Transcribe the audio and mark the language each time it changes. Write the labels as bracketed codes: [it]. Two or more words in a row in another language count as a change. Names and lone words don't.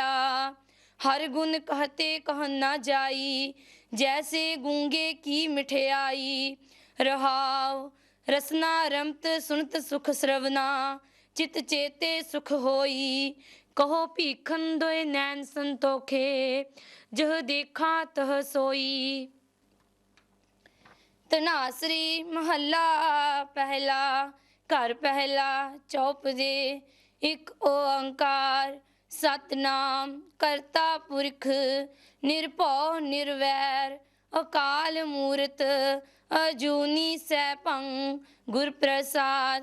[hi] हर गुण कहते कहन ना जाई, जैसे गूंगे की मिठियाई। रहाओ रसना रमत सुनत सुख श्रवना, चित चेते सुख होई। कहो भीखन दोए नैन संतोखे, जह देखा तह सोई। [pa] ਧਨਾਸਰੀ ਮਹੱਲਾ ਪਹਿਲਾ। ਘਰ ਪਹਿਲਾ ਚੌਪਦੇ। ਇੱਕ ਓੰਕਾਰ ਸਤਨਾਮ ਕਰਤਾ ਪੁਰਖ ਨਿਰਭਉ ਨਿਰਵੈਰ ਅਕਾਲ ਮੂਰਤ ਅਜੂਨੀ ਸੈਭੰ ਗੁਰ ਪ੍ਰਸਾਦ।